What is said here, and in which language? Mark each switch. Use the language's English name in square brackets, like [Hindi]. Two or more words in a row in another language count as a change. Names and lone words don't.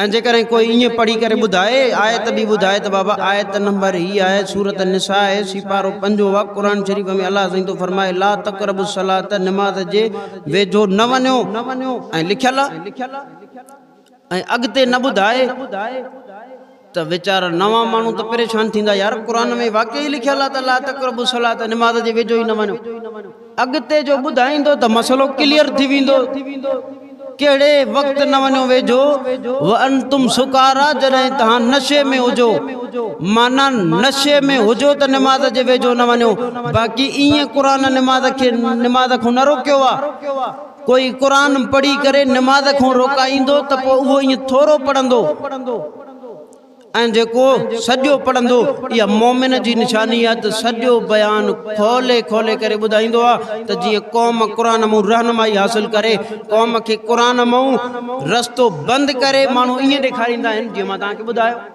[Sindhi] जेकॾहिं कोई ईअं पढ़ी करे ॿुधाए आयत बि ॿुधाए त बाबा आयत नंबर ही आहे सूरत निसा आहे सिपारो 5 आहे क़ुरान शरीफ़ में अल्लाह साईं थो फरमाए [Arabic] لا تقربوا صلاة [Sindhi] नमाज़ जे वेझो न वञो ऐं लिखियल आहे ऐं अॻिते न ॿुधाए त वीचारा नवां माण्हू त परेशान थींदा यार क़ुरान में वाक़ई लिखियल आहे त [Arabic] لا تقربوا صلاة [Sindhi] नमाज़ जे वेझो ई न वञो अॻिते जो ॿुधाईंदो त मसलो क्लियर थी वेंदो कहिड़े वक़्तु न वञो वेझो [Arabic] وأنتم سكارى [Sindhi] जॾहिं तव्हां नशे में हुजो माना नशे में हुजो त नमाज़ जे वेझो न वञो बाक़ी ईअं क़ुरान नमाज़ खां न रोकियो आहे कोई क़ुरान पढ़ी करे नमाज़ खां रोकाईंदो त पोइ उहो ईअं थोरो पढ़ंदो ऐं जेको सॼो पढ़ंदो इहा मोमिन जी निशानी आहे त सॼो बयानु खोले खोले करे ॿुधाईंदो आहे त जीअं क़ौम क़ुरान मां रहनुमाई हासिल करे क़ौम खे क़ुरान मां रस्तो बंदि करे माण्हू ईअं ॾेखारींदा आहिनि जीअं मां तव्हांखे ॿुधायो